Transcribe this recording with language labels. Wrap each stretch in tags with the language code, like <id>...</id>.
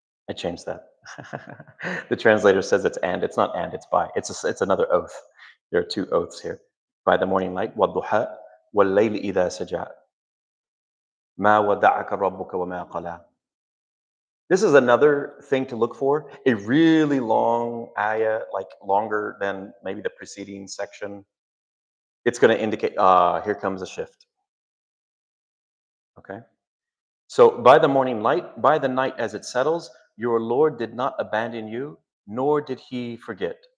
<en>I changed that. The translator says it's and. It's not and, it's by. It's another oath. There are two oaths here. By the morning light,</en> <ar>وَالضُّحَى وَاللَّيْلِ إِذَا سَجَى مَا وَدَعَكَ رَبُّكَ وَمَا قَلَى.</ar> <en>This is another thing to look for. A really long ayah, like longer than maybe the preceding section. It's going to indicate, here comes a shift. Okay? So by the morning light, by the night as it settles, your Lord did not abandon you, nor did he forget.</en>